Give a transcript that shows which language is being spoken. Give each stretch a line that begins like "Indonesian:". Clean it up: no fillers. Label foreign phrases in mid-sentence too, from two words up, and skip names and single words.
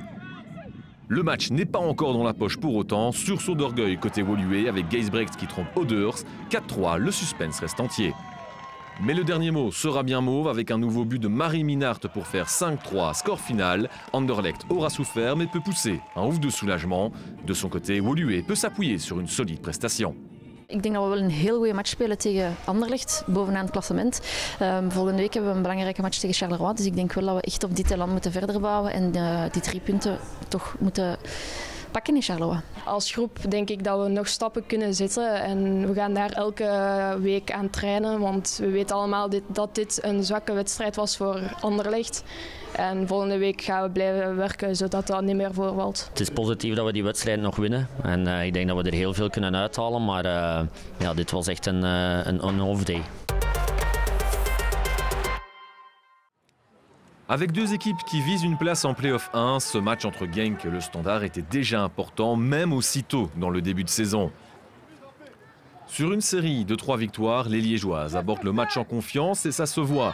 French: Le match n'est pas encore dans la poche pour autant, sursaut d'orgueil côté Woluwe avec Geisbrecht qui trompe Odeurs. 4-3, le suspense reste entier. Mais le dernier mot sera bien mauve avec un nouveau but de Marie Minart pour faire 5-3, score final. Anderlecht aura souffert mais peut pousser un ouf de soulagement. De son côté, Woluwe peut s'appuyer sur une solide prestation.
Dutch: Ik denk dat we wel een heel goede match spelen tegen Anderlecht, bovenaan het klassement. Volgende week hebben we een belangrijke match tegen Charleroi, dus ik denk wel dat we echt op dit elan moeten verder bouwen en die 3 punten toch moeten pakken in Charleroi. Als groep denk ik dat we nog stappen kunnen zetten en we gaan daar elke week aan trainen, want we weten allemaal dat dit een zwakke wedstrijd was voor Anderlecht. En volgende week gaan we blijven werken zodat dat niet meer voorvalt. Het is positief dat we die wedstrijd nog winnen en ik denk dat we er heel veel kunnen uithalen, maar ja, dit was echt een off-day.
French: Avec 2 équipes qui visent une place en play-off 1, ce match entre Genk et le Standard était déjà important, même aussitôt dans le début de saison. Sur une série de 3 victoires, les Liégeoises abordent le match en confiance et ça se voit.